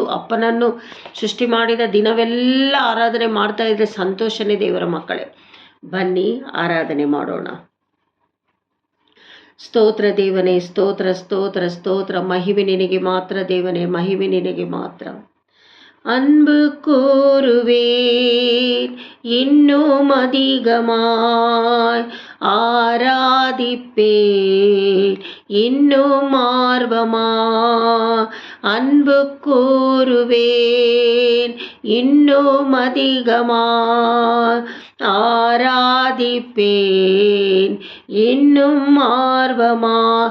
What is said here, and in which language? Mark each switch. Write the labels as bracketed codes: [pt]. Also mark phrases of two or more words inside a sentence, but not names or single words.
[kn] ಅಪ್ಪನನ್ನು ಸೃಷ್ಟಿ ಮಾಡಿದ ದಿನವೆಲ್ಲ ಆರಾಧನೆ ಮಾಡ್ತಾ ಇದ್ರೆ ಸಂತೋಷನೇ ದೇವರ ಮಕ್ಕಳೇ. ಬನ್ನಿ ಆರಾಧನೆ ಮಾಡೋಣ. ಸ್ತೋತ್ರ ದೇವನೇ, ಸ್ತೋತ್ರ ಸ್ತೋತ್ರ ಸ್ತೋತ್ರ. ಮಹಿಮೆ ನಿನಗೆ ಮಾತ್ರ ದೇವನೇ, ಮಹಿಮೆ ನಿನಗೆ ಮಾತ್ರ. [ta] அன்பு கூறுவேன் இன்னும் அதிகமாய், ஆராதிப்பேன் இன்னும் ஆர்வமாய். அன்பு கூறுவேன் இன்னும் அதிகமாய், ஆராதிப்பேன் இன்னும் ஆர்வமாய்.